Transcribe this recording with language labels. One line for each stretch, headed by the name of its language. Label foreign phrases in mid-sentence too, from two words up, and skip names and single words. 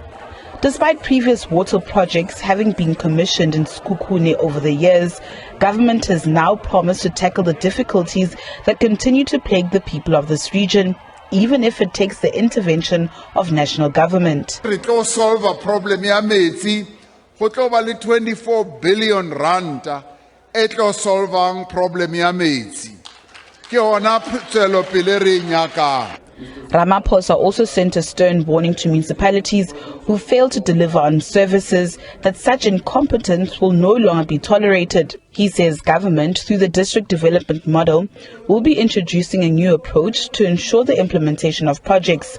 English: Despite previous water projects having been commissioned in Sekhukhune over the years, government has now promised to tackle the difficulties that continue to plague the people of this region, even if it takes the intervention of national government. We will solve a problem
Northern Sotho: ya metsi, go tlo ba le 24 billion rand e tlo solvang problem ya metsi. Ke ona tswelopele re nyakang.
English: Ramaphosa also sent a stern warning to municipalities who fail to deliver on services that such incompetence will no longer be tolerated. He says government, through the district development model, will be introducing a new approach to ensure the implementation of projects.